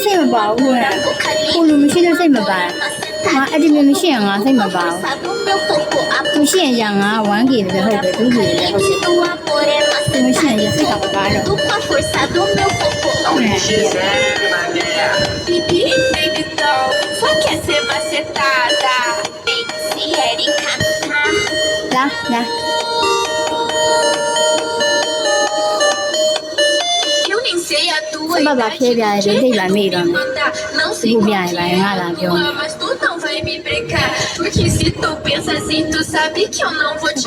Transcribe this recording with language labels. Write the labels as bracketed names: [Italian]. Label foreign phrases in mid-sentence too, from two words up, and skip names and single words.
[Burmese] ပါဘူးလေကိုလူမရှိလို့စိတ်မပါငါအဲ့ဒီမျိုးမရှိရင်ငါစိတ်မပါဘူးမရှိရင်ရငါ 1K လည်းဟုတ်တယ် 2K လည်းဟုတ်တယ်သူမရှိရင်ရစိတ်ကမပါတော့ [English] Baby, baby, doll, [Portuguese] só quer ser macetada. Se Erika, [Burmese] လာလာ [Portuguese] eu nem sei a tua [Burmese] စပတ်ပါဖြဲပြရတယ်သိလာမိတော့ [Portuguese] Não sei Vou qual viajar, vai, que é vai lá, a viu? tua, mas tu não vai me brecar. Porque se tu pensa assim, tu sabe que eu não vou te